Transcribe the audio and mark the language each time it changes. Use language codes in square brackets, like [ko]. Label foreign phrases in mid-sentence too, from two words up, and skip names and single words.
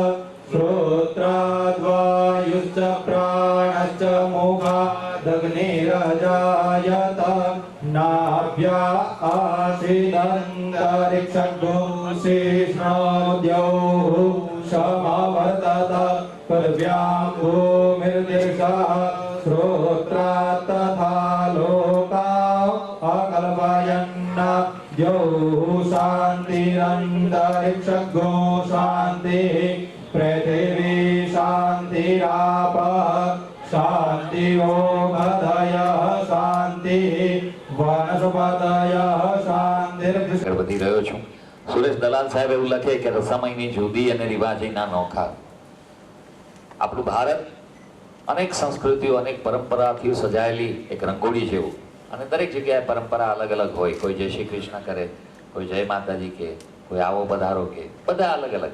[sa] શ્રોત્રાદ્વાયુશ્ચ પ્રાણશ્ચ મુખાદગ્નિરજાયત નાભ્યા આસીદંતરિક્ષગો શીષ્ણોદ્યૌ સમવર્તત પૃથ્વ્યાં ભૂમિર્દેશः श्रोत्रात् तथा लोका अकल्पयन् द्यौः शान्तिरन्तरिक्षगो शान्तिः पृथिवी शान्तिरापः शान्तिरो भदयः शान्तिः वनस्पतयः शान्तिर्विश्व. [gu] વધી રહ્યો છું. સુરેશ દલાલ સાહેબ એવું લખે કે રસમયની જુદી અને રિવાજીના નોખા. આપણું ભારત અનેક સંસ્કૃતિઓ અનેક પરંપરાથી સજાયેલી એક રંગોળી જેવું, અને દરેક જગ્યાએ પરંપરા અલગ અલગ હોય. કોઈ જય શ્રી કૃષ્ણ કરે, કોઈ જય માતાજી કે, કોઈ આવો પધારો કે, બધા અલગ અલગ.